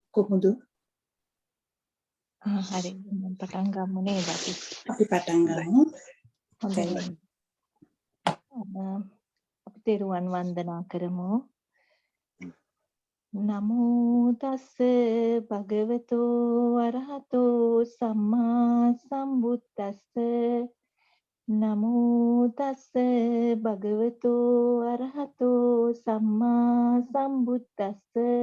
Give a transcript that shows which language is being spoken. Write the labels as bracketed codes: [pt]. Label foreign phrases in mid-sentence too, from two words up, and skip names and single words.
[si] කොහොමද? හරි මම පටන් ගමු නේද අපි. අපි පටන් ගමු. හොඳයි. අපි තෙරුවන් වන්දනා කරමු. [pi] නමෝ තස්ස භගවතෝ අරහතෝ සම්මා සම්බුද්දස්ස. නමෝ තස්ස භගවතෝ අරහතෝ සම්මා සම්බුද්දස්ස.